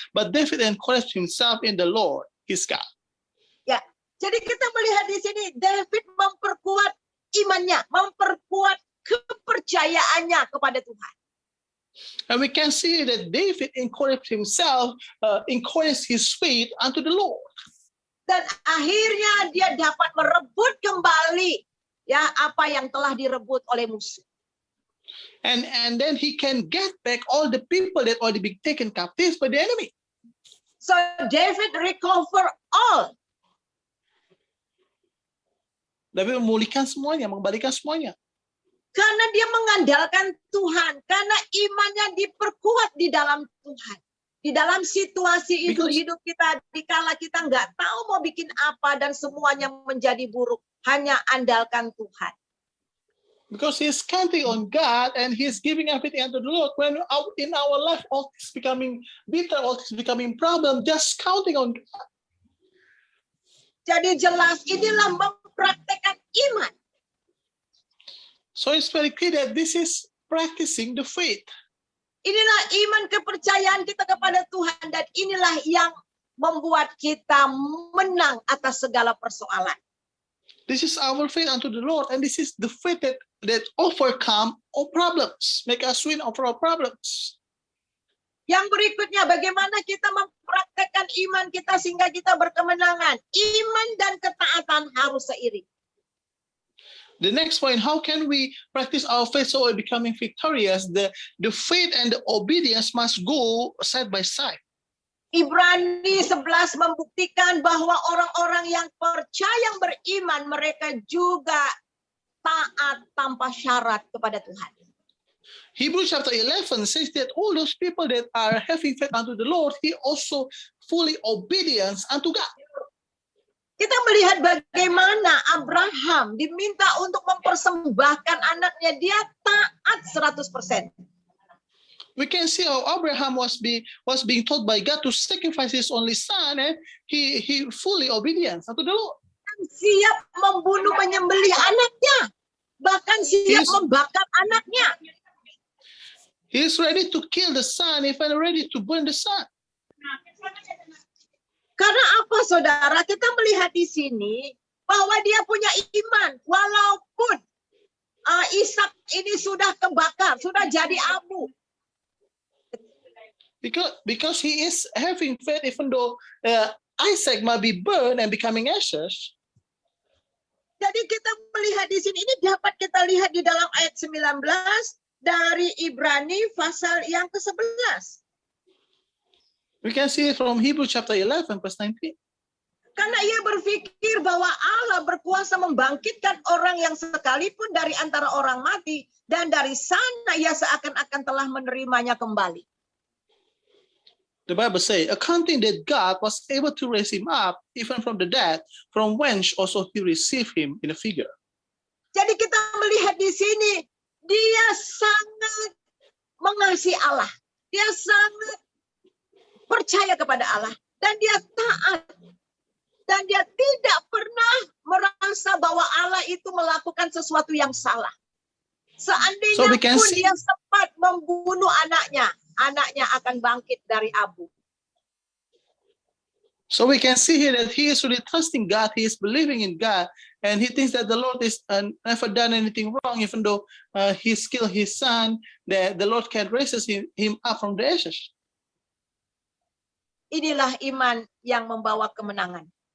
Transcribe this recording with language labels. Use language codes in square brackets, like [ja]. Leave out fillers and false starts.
[en] But David encouraged himself in the Lord his God. [id] Ya, jadi kita melihat di sini David memperkuat imannya, memperkuat kepercayaannya kepada Tuhan. [en] And we can see that David encouraged himself, encouraged his faith unto the Lord. [id] Dan akhirnya dia dapat merebut kembali ya apa yang telah direbut oleh musuh. [en] And then he can get back all the people that already been taken captive by the enemy. So David recover all. [id] David memulihkan semuanya, mengembalikan semuanya. Karena dia mengandalkan Tuhan, karena imannya diperkuat di dalam Tuhan. Di dalam situasi itu hidup kita, dikala kita nggak tahu mau bikin apa dan semuanya menjadi buruk, hanya andalkan Tuhan. [en] Because he's counting on God and he's giving everything unto the Lord. When in our life all is becoming bitter, all is becoming problem, just counting on God. [id] Jadi jelas inilah mempraktekkan iman. [en] So it's very clear that this is practicing the faith. [id] Inilah iman kepercayaan kita kepada Tuhan, dan inilah yang membuat kita menang atas segala persoalan. [en] This is our faith unto the Lord, and this is the faith that overcome all problems, make us win over our problems. [id] Yang berikutnya, bagaimana kita mempraktekkan iman kita sehingga kita berkemenangan. Iman dan ketaatan harus seiring. [en] The next point, how can we practice our faith so we're becoming victorious? The faith and the obedience must go side by side. [id] Ibrani 11 membuktikan bahwa orang-orang yang percaya, yang beriman, mereka juga taat tanpa syarat kepada Tuhan. [en] Hebrews chapter 11 says that all those people that are having faith unto the Lord, he also fully obedience unto God. [id] Kita melihat bagaimana Abraham diminta untuk mempersembahkan anaknya, dia taat 100%. [en] We can see how Abraham was being told by God to sacrifice his only son, and he fully obedience unto the Lord. [id] Siap membunuh, menyembelih anaknya, bahkan siap membakar anaknya. [en] He is ready to kill the son, even ready to burn the son. [id] Karena apa, saudara? Kita melihat di sini bahwa dia punya iman, walaupun Ishak ini sudah kebakar, sudah jadi abu. [en] Because he is having faith, even though Isaac might be burned and becoming ashes. [id] Jadi kita melihat di sini, ini dapat kita lihat di dalam ayat 19 dari Ibrani pasal yang ke-11. [en] We can see it from Hebrews chapter 11, verse 19. [id] Karena ia berpikir bahwa Allah berkuasa membangkitkan orang yang sekalipun dari antara orang mati, dan dari sana ia seakan-akan telah menerimanya kembali. [en] The Bible says, accounting that God was able to raise him up even from the dead, from whence also he received him in a figure. [id] Jadi kita melihat di sini, dia sangat mengasihi Allah. Dia sangat percaya kepada Allah. Dan dia taat. Dan dia tidak pernah merasa bahwa Allah itu melakukan sesuatu yang salah. Seandainya pun dia sempat membunuh anaknya akan bangkit dari abu. [en] So we can see here that he is really trusting God, he is believing in God, and he thinks that the Lord is never done anything wrong, even though he killed his son, that the Lord can raise him up from the ashes. [id] Inilah iman yang membawa kemenangan.